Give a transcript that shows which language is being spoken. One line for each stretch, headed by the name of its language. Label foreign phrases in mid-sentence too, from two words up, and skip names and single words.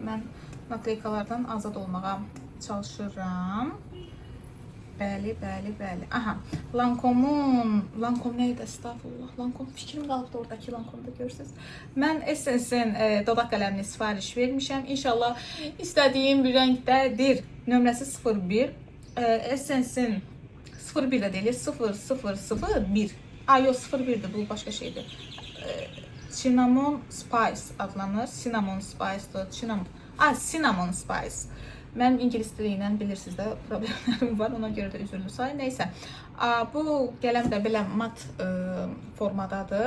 Azerbaijani: Mən nakleykalardan azad olmağa çalışıram. Bəli. Aha, Lancome neydi? Estağfurullah. Lancome fikrim qalıbdı oradakı Lancome'da görürsünüz. Mən Essence-in dodaq qələmini sifariş vermişəm. İnşallah istədiyim bir rəngdədir. Nömrəsi 01. Essence-in 01 də deyil, 0001. Yox, 01'dir, bu başqa şeydir. Cinnamon Spice adlanır. Cinnamon Spice'dır. Cinnamon Spice. Mənim ingilis dili ilə bilirsiniz də problemlərim var, ona görə də üzürlü say. Neysə, bu qələm də belə mat formadadır.